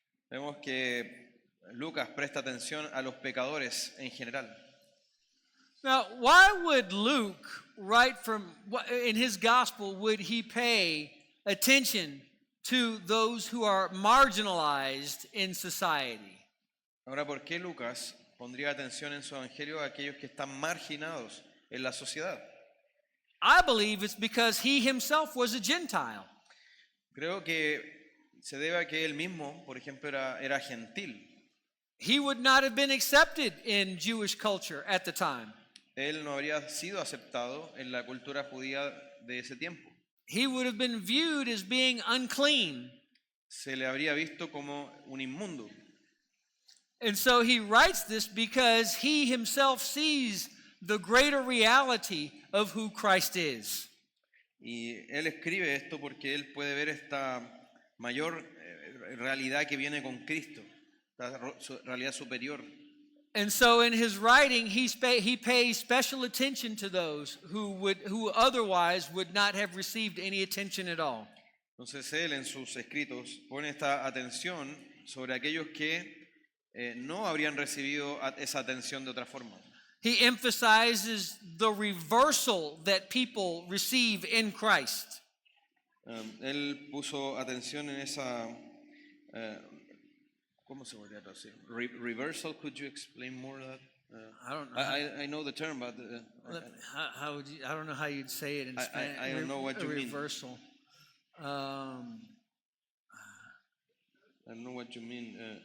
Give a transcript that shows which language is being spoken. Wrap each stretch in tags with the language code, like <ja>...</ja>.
<es>Vemos que Lucas presta atención a los pecadores en general.</es> <en>Now, why would Luke write in his gospel, would he pay attention to those who are marginalized in society?</en> <es>Ahora, ¿por qué Lucas pondría atención en su evangelio a aquellos que están marginados en la sociedad?</es> <en>I believe it's because he himself was a Gentile.</en> <es>Creo que se debe a que él mismo, por ejemplo, era gentil.</es> <en>He would not have been accepted in Jewish culture at the time.</en> <es>Él no habría sido aceptado en la cultura judía de ese tiempo.</es> <en>He would have been viewed as being unclean.</en> <es>Se le habría visto como un inmundo.</es> <en>And so he writes this because he himself sees the greater reality of who Christ is.</en> <es>Y él escribe esto porque él puede ver esta mayor realidad que viene con Cristo, la realidad superior.</es> <en>And so in his writing, he pays special attention to those who otherwise would not have received any attention at all.</en> <es>Entonces él en sus escritos pone esta atención sobre aquellos que no habrían recibido esa atención de otra forma.</es> <en>He emphasizes the reversal that people receive in Christ.</en> <es>Él puso atención en esa, ¿cómo se podría traducir?</es> <en>Reversal, could you explain more of that? I don't know. I know the term, but How would you? I don't know how you'd say it in Spanish. I don't know what you mean. Reversal. I don't know what you mean.</en>